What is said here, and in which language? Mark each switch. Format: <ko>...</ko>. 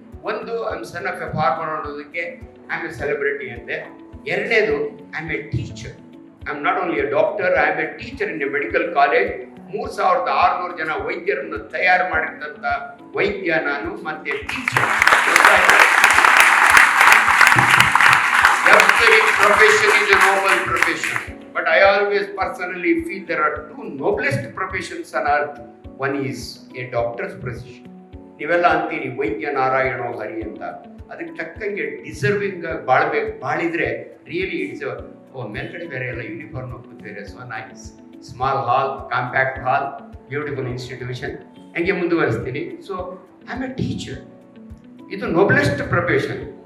<en>ಒಂದು, I am son of a farmer</en> <kn>ಅನ್ನೋದಕ್ಕೆ</kn> <en>I am a celebrity</en> <kn>ಅಂತೆ. ಎರಡನೇದು,</kn> <en>I am a teacher. I am not only a doctor, I am a teacher in a medical college.</en> <kn>3600 ಜನ ವೈದ್ಯರನ್ನು ತಯಾರು ಮಾಡಿದಂತ ವೈದ್ಯ ನಾನು, ಮತ್ತೆ teacher.</kn> <en>Every profession is a noble profession, but I always personally feel there are 2 noblest professions on earth. One is a doctor's profession.</en> <kn>ನೀವೆಲ್ಲ ಅಂತೀರಿ ವೈದ್ಯ ನಾರಾಯಣೋ ಹರಿ ಅಂತ. ಅದಕ್ಕೆ ತಕ್ಕಂಗೆ</kn> <en>deserving</en> <kn>ಬಾಳಿದ್ರೆ</kn> <en>really it's</en> <kn>ಮೇಲ್ಗಡೆ ಬೇರೆ ಎಲ್ಲ ಯೂನಿಫಾರ್ಮ್ ಬೇರೆ.</kn> <en>So nice small hall, compact hall, beautiful institution.</en> <kn>ಹಂಗೆ ಮುಂದುವರಿಸ್ತೀನಿ.</kn> <en>So I am a teacher.</en> <kn>ಇದು</kn> <en>Noblest profession.</en>